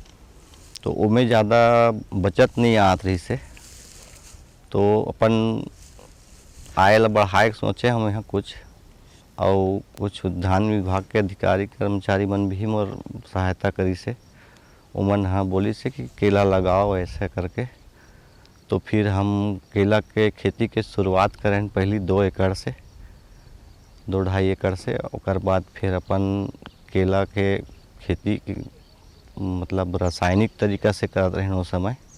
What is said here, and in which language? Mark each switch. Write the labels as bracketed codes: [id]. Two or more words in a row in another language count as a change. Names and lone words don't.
[hne] तो उमें ज़्यादा बचत नहीं आत रही से, तो अपन आय ला बढ़ाए सोचे हम यहाँ कुछ, और कुछ धान विभाग के अधिकारी कर्मचारी मन भी मोर सहायता करी से। उमन हाँ बोली से कि केला लगाओ ऐसे करके। तो फिर हम केला के खेती के शुरुआत करें पहली 2 एकड़ से, 2-2.5 एकड़ से। और बाद फिर अपन केला के खेती मतलब रासायनिक तरीका से करते रहे उस समय।